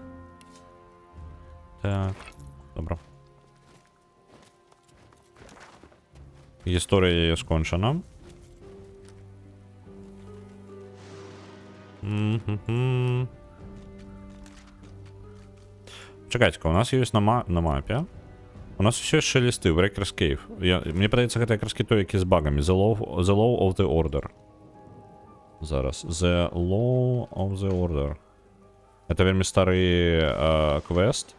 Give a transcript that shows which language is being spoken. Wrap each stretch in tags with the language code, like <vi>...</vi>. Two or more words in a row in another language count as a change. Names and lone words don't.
<be>Так, добра. Гісторыя яе скончана.</be> <ru>Чекайте-ка, у нас есть на мапе. У нас еще есть шелесты,</ru> <en>Breaker's Cave.</en> <be>Мне падаецца, гэта якраз той, які з багамі.</be> <en>The Law of the Order. Зараз. The Law of the Order.</en> <be>Это вельмі стары квест.</be>